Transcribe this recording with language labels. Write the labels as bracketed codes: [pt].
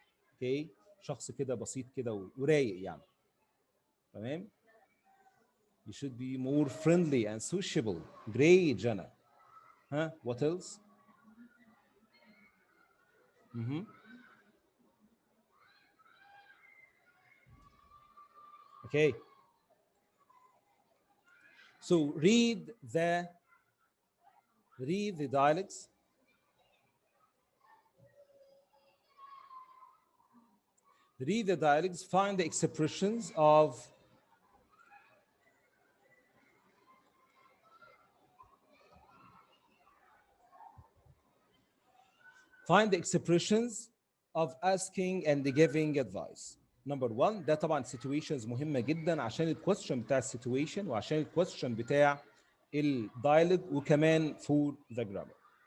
[ar] Okay شخص كده بسيط كده ورايق يعني. تمام. [en] You should be more friendly and sociable. Great Jana. Huh? What else? Okay. So read the dialects. Read the dialects. Find the expressions of find the expressions of asking and giving advice. Number one [ar] ده طبعا situations مهمة جدا عشان الكويستشن بتاع السيتويشن وعشان الكويستشن بتاع الدايلوج وكمان [en] for the grammar.